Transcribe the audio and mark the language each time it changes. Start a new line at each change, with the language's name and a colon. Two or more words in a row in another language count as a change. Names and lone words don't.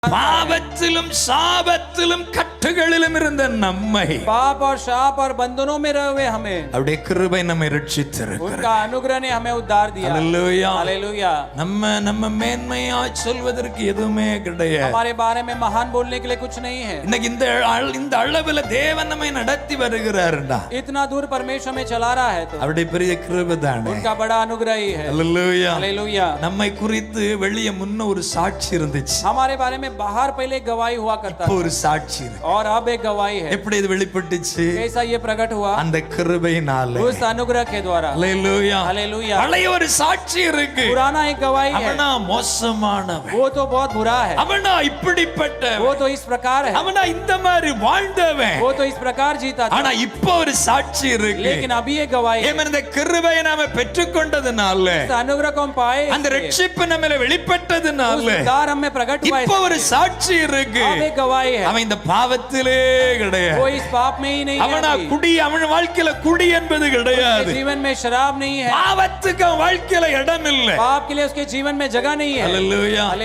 Tamil: பாவத்திலும் சாபத்திலும் கட்டுகளிலும் இருந்த நம்மை
Hindi: पाप और शाप और बंधनों में रहे हुए हमें
Tamil: அவருடைய கிருபை நம்மை ரட்சித்திருக்கிறது.
Hindi: उनका अनुग्रह ने हमें उद्धार दिया।
Tamil: ஹalleluya.
Hindi: हालेलुया।
Tamil: நம்ம மேன்மையா சொல்வதற்கு எதுவுமே கிடையாது.
Hindi: हमारे बारे में महान बोलने के लिए कुछ नहीं है।
Tamil: இன்னைக்கு இந்த அளவுல தேவன் நம்மை நடத்தி வருகிறார்டா,
Hindi: इतना दूर परमेश्वर में चला रहा है तो
Tamil: அவருடைய பெரிய கிருபை தானே.
Hindi: उनका बड़ा अनुग्रह ही है।
Tamil: ஹalleluya.
Hindi: हालेलुया।
Tamil: நம்மை குறித்து வெளியே முன்ன ஒரு சாட்சி இருந்துச்சு,
Hindi: हमारे बारे में बाहर पहले गवाही हुआ करता
Tamil: இப்போ
Hindi: था
Tamil: ஒரு சாட்சி இருக்கு.
Hindi: और अब एक गवाही है।
Tamil: எப்படி இது வெளிப்பட்டுச்சு?
Hindi: कैसा ये प्रकट हुआ?
Tamil: அந்த கிருபையினால.
Hindi: उस अनुग्रह के द्वारा।
Tamil: ஹalleluya.
Hindi: हालेलुया।
Tamil: பழைய ஒரு சாட்சி இருக்கு,
Hindi: पुराना एक गवाही है,
Tamil: அவனா மோசமானவன்,
Hindi: वो तो बहुत बुरा है,
Tamil: அவனா இப்படிப்பட்டவன்,
Hindi: वो तो इस प्रकार है,
Tamil: அவனா இந்த மாதிரி வாழ்ந்தவன்.
Hindi: वो तो इस प्रकार जीता था।
Tamil: ஆனா இப்போ ஒரு சாட்சி இருக்கு.
Hindi: लेकिन अभी एक गवाही है।
Tamil: இந்த கிருபையை நாம பெற்றுக்கொண்டதுனால,
Hindi: इस अनुग्रह को हम पाए,
Tamil: அந்த ரட்சிப்பு நம்மில வெளிப்பட்டதுனால
Hindi: उस उद्धार हमें प्रकट हुआ है।
Tamil: இப்போ ஒரு சாட்சி இருக்கு,
Hindi: अब एक गवाही है,
Tamil: அவன் இந்த பாவத்திலே கிடையாது,
Hindi: वो इस पाप में ही नहीं
Tamil: அவனா
Hindi: है।
Tamil: குடி, அவன் வாழ்க்கையில குடி என்பது கிடையாது,
Hindi: जीवन में शराब नहीं है,
Tamil: பாவத்துக்கு அவன் வாழ்க்கையில இடம் இல்லை.
Hindi: पाप के लिए उसके जीवन में जगह नहीं है।
Tamil: ஹalleluya.